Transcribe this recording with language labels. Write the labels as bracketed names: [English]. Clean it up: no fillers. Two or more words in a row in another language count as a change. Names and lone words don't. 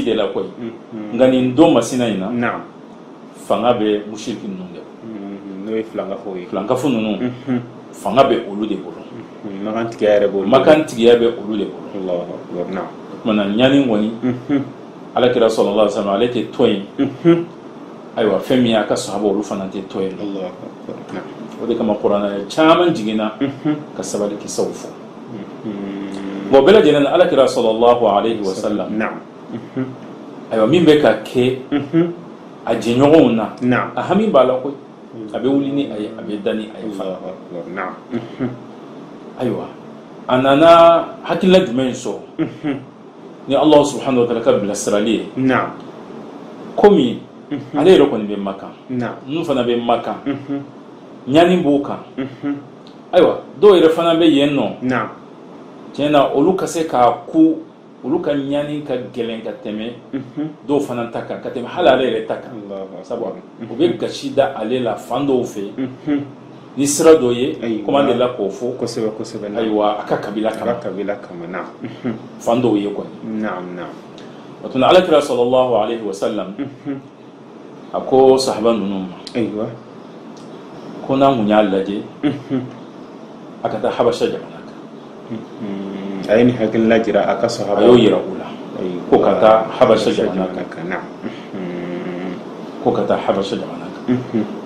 [Bambara] de la koyi nka nin don masina in na fanga bɛ musiriki ninnu de n'o ye filankafo ninnu fanga bɛ olu de bolo makan tigiya bɛ olu de bolo kumana ɲani kɔni ala kɛra [Arabic] صلى الله عليه وسلم [Bambara] ale tɛ to yen ayiwa fɛn min a ka sahabaw olu fana tɛ to yen o de kama kuranɛ caman jiginna ka sabali kisaw fɔ bon bɛɛ lajɛlen na ala kɛra [Arabic] صلى الله عليه وسلم [Bambara] ayiwa min bɛ ka kɛ a jɛɲɔgɔnw na a hami b'a la koyi a bɛ wuli ni a ye a bɛ da ni a ye fana ayiwa a nana hakilila jumɛn sɔrɔ ni [Arabic] الله سبحانه وتعالى [Bambara] ka bilasirali ye komi ale yɛrɛ kɔni bɛ Makan ninnu fana bɛ Makan ɲani b'o kan ayiwa dɔw yɛrɛ fana bɛ yen nɔ tiɲɛ na olu ka se k'a ku olu ka ɲani ka gɛlɛn ka tɛmɛ dɔw fana ta kan ka tɛmɛ hali ale yɛrɛ ta kan sabu u bɛ gasi da ale la fan dɔw fɛ ni sira dɔ ye comme an delila k'o fɔ kosɛbɛ ayiwa a ka kabila kama fan dɔw ye kɔni o tuma alakira [Arabic] صلى الله عليه وسلم [Bambara] a ko sahaba ninnu ma ko n'an kun y'a lajɛ a ka taa habasha jamana kan a ye nin hakilina jira a ka sahaba a y'o yira u la ko ka taa habasha jamana kan ko ka taa habasha jamana kan